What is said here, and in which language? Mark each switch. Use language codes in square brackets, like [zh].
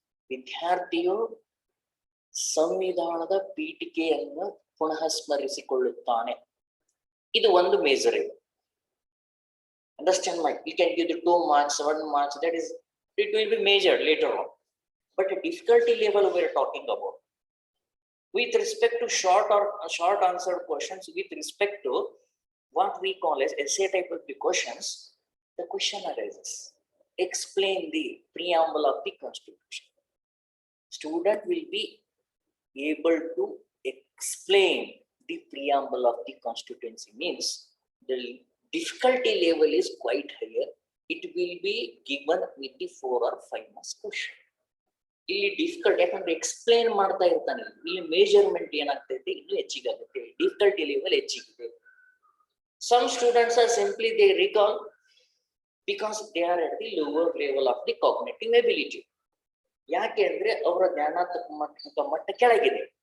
[kn] ವಿದ್ಯಾರ್ಥಿಯು ಸಂವಿಧಾನದ ಪೀಠಿಕೆಯನ್ನು ಪುನಃ ಸ್ಮರಿಸಿಕೊಳ್ಳುತ್ತಾನೆ. ಇದು ಒಂದು measurable. [en] Understand my? You can give the 2 marks, 1 marks. That is, it will be measured later on. but a difficulty level we are talking about. With respect to short answered questions, with respect to what we call as essay type of the questions, the question arises. Explain the preamble of the Constitution. Student will be able to explain the preamble of the constituency, means the difficulty level is quite higher. It will be given with the 4 or 5 marks question. [kn] ಇಲ್ಲಿ difficult ಯಾಕಂದ್ರೆ explain ಮಾಡ್ತಾ ಇರ್ತಾನೆ, ಇಲ್ಲಿ measurement ಏನಾಗ್ತೈತೆ ಇನ್ನು ಹೆಚ್ಚಿಗಾಗುತ್ತೆ, difficulty level ಹೆಚ್ಚಿಗಿದೆ. [en] Some students are simply they recall because they are at the lower level of the cognitive ability. [kn] ಯಾಕೆ ಅಂದ್ರೆ ಅವರ ಜ್ಞಾನಾತ್ಮಕ ಮಟ್ಟ ಕೆಳಗಿದೆ.